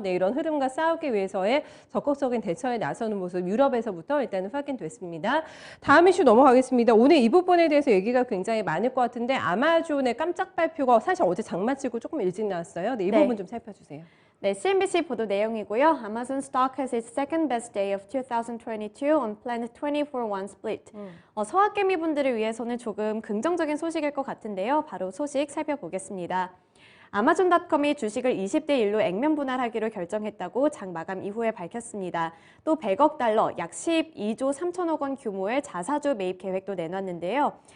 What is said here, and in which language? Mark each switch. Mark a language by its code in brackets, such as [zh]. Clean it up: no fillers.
[ko] 네, 이런 흐름과 싸우기 위해서의 적극적인 대처에 나서는 모습 유럽에서부터 일단은 확인됐습니다. 다음 이슈 넘어가겠습니다. 오늘 이 부분에 대해서 얘기가 굉장히 많을 것 같은데 아마존의 깜짝 발표가 사실 어제 장마치고 조금 일찍 나왔어요. 네, 이 부분 좀 살펴주세요. 네, CNBC 보도 내용이고요. [en] Amazon stock has its second best day of 2022 on planned 24-1 split. [ko] 서학개미 분들을 위해서는 조금 긍정적인 소식일 것 같은데요. 바로 소식 살펴보겠습니다. 아마존닷컴이 주식을 20대 1로 액면 분할하기로 결정했다고 장 마감 이후에 밝혔습니다. 또 100억 달러, 약 12조 3천억 원 규모의 자사주 매입 계획도 내놨는데요.